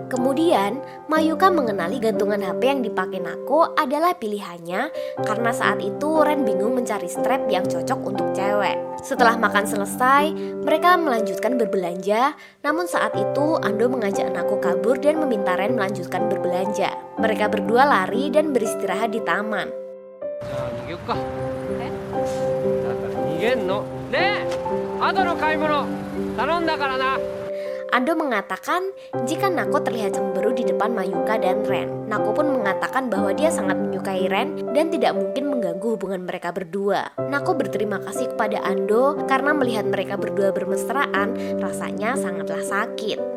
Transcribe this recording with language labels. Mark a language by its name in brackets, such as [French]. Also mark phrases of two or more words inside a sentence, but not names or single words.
[Indonesian] Kemudian Mayuka mengenali gantungan HP yang dipakai Nako adalah pilihannya karena saat itu Ren bingung mencari strap yang cocok untuk cewek. Setelah makan selesai, mereka melanjutkan berbelanja. Namun saat itu Ando mengajak Nako kabur dan meminta Ren melanjutkan berbelanja. Mereka berdua lari dan beristirahat di taman. [Japanese] 逃げよっか。だから逃げんの。ねえ、後の買い物頼んだからな。 [Indonesian] Ando mengatakan jika Nako terlihat cemburu di depan Mayuka dan Ren. Nako pun mengatakan bahwa dia sangat menyukai Ren dan tidak mungkin mengganggu hubungan mereka berdua. Nako berterima kasih kepada Ando karena melihat mereka berdua bermesraan rasanya sangatlah sakit.